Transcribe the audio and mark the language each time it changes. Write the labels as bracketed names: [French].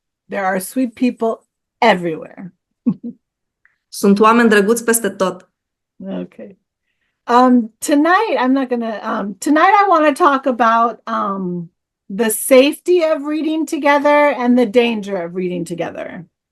[English] There are sweet people everywhere. [Romanian] Sunt oameni drăguți peste tot. [English] Okay. Tonight I want to talk about the safety of reading together and the danger of reading together.